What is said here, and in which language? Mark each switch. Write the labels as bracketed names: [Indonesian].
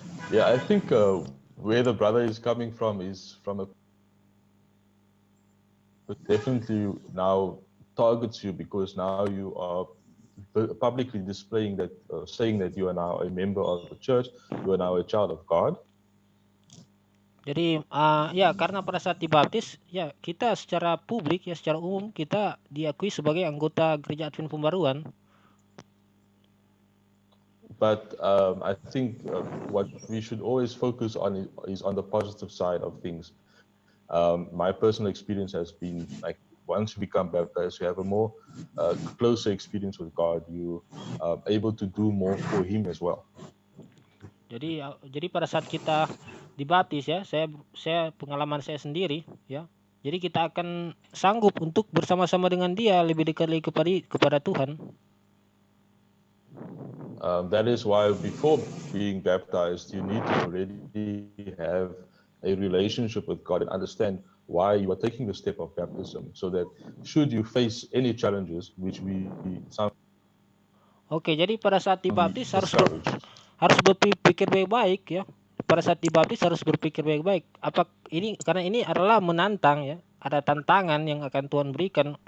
[English] Yeah, I think where the brother is coming from is from definitely now targets you because now you are publicly displaying that, saying that you are now a member of the church, you are now a child of God. [Indonesian] Jadi ya karena pada saat dibaptis ya kita secara publik ya secara umum kita diakui sebagai anggota Gereja Advent Pembaruan. [English] But I think what we should always focus on is on the positive side of things. My personal experience has been like once you become baptized, you have a more closer experience with God. You are able to do more for Him as well. [Indonesian] Jadi pada saat kita dibaptis ya, saya pengalaman saya sendiri ya. Jadi kita akan sanggup untuk bersama-sama dengan Dia lebih dekat lagi kepada Tuhan. [English] That is why before being baptized, you need to already have a relationship with God and understand why you are taking the step of baptism, so that should you face any challenges, which [Indonesian] Oke, jadi pada saat dibaptis harus berpikir baik-baik ya. Pada saat dibaptis harus berpikir baik-baik. Karena ini adalah menantang ya. Ada tantangan yang akan Tuhan berikan.